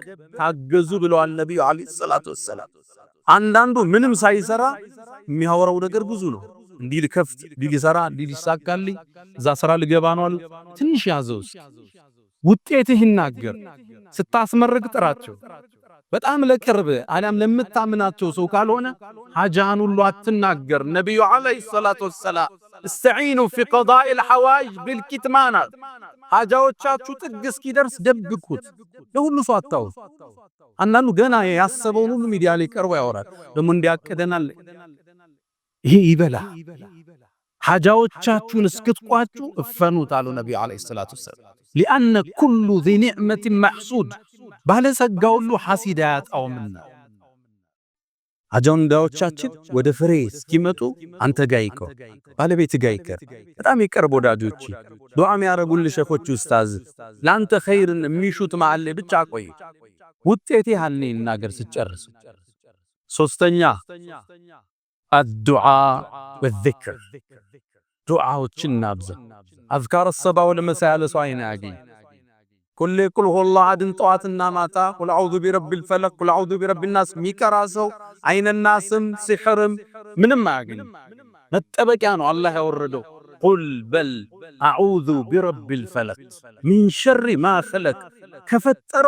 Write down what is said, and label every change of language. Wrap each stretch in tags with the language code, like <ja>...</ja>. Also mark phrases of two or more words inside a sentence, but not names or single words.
<am>ታገዙ ብለዋል ነብዩ</am> <ar>عليه الصلاة والسلام።</ar> <am>አንዳንዱ ምንም ሳይሰራ የሚያወራው ነገር ብዙ ነው። እንዲህ ልከፍት፣ እንዲህ ልሰራ፣ እንዲህ ሊሳካልኝ፣ እዛ ስራ ልገባ ነው አሉ። ትንሽ ያዘው ውጤትህ ይናገር። ስታስመርቅ ጥራቸው። በጣም ለቅርብ አሊያም ለምታምናቸው ሰው ካልሆነ ሐጃህን ሁሉ አትናገር። ነብዩ</am> <ar>عليه الصلاة والسلام استعينوا في قضاء الحوائج بالكتمان</ar> <am>ሐጃዎቻችሁ ጥግ እስኪደርስ ደብቁት። ለሁሉ ሰው አታውሩ። አንዳንዱ ገና ያሰበውን ሁሉ ሚዲያ ላይ ቀርቦ ያወራል። ደግሞ እንዲያቀደናል ይሄ ይበላ። ሐጃዎቻችሁን እስክትቋጩ እፈኑት አሉ ነብዩ</am> <ar>عليه الصلاة والسلام። لأن كل ذي نعمة محسود</ar> <am>ባለጸጋ ሁሉ ሐሲድ አያጣውምና አጀንዳዎቻችን ወደ ፍሬ እስኪመጡ አንተ ጋር ይቀር፣ ባለቤት ጋር ይቀር፣ በጣም ይቀርብ ወዳጆች፣ ዱዓ የሚያረጉልህ ሸኾች ኡስታዝ ላንተ ኸይርን የሚሹት መሃል ላይ ብቻ ቆይ። ውጤቴ ያልኔ እናገር ስጨርስ። ሶስተኛ</am> <ar>الدعاء والذكر</ar> <am>ዱዓዎችን እናብዛ።</am> <ar>أذكار الصباح والمساء</ar> <am>ለሰው አይን ያገኝ ኩል</am> <ar>قل هو الله أحد</ar> <am>ጠዋትና ማታ</am> <ar>قل أعوذ برب الفلق قل أعوذ برب الناس</ar> <am>ሚቀራ ሰው አይነናስም ሲሕርም ምንም አያገኝ። መጠበቂያ ነው አላህ ያወረደው። ቁል በል</am> <ar>أعوذ برب الفلق من شر ما خلق</ar> <am>ከፈጠረው</am>